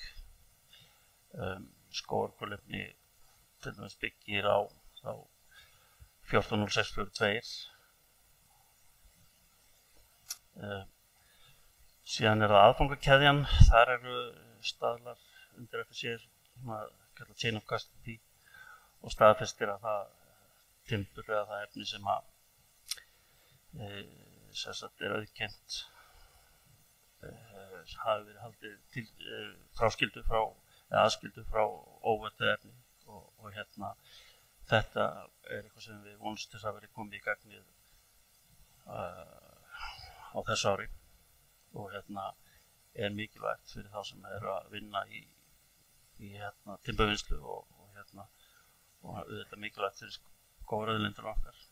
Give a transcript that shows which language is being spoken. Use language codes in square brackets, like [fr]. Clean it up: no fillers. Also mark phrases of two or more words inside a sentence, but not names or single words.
[is] Skógarkolefni til dæmis byggir á 140642. Síðan er það aðfangakeðjan, þar eru staðlar undir FSC sem kallað [en] chain of custody [is] og staðfestir að það timbur eða það efni sem er auðkennt hafi verið haldið aðskildu frá óvönduðu efni og þetta er eitthvað sem við vonumst þess að verið komið í gagnið á þessu ári og er mikilvægt fyrir þá sem eru að vinna í timburvinnslu og auðvitað mikilvægt fyrir skógarauðlindir okkar.